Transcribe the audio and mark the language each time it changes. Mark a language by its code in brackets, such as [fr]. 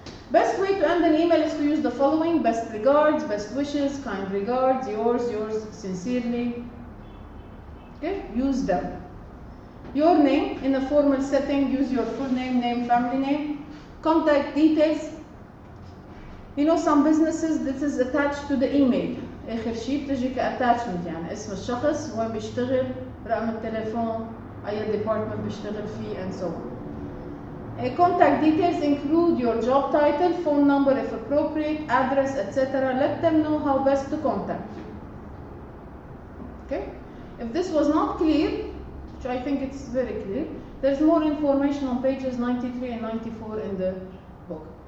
[en] Best way to end an email is to use the following: best regards, best wishes, kind regards, yours sincerely. Okay? Use them. Your name in a formal setting, use your full name, family name. Contact details. You know, some businesses this is attached to the email. [ar] آخر شيء بتجي كattachment يعني اسم الشخص وين بيشتغل, رقم التليفون, أي department بيشتغل فيه [en] and so on. Contact details include your job title, phone number if appropriate, address, etc. Let them know how best to contact you. Okay? If this was not clear, which I think it's very clear, there's more information on pages 93 and 94 in the book.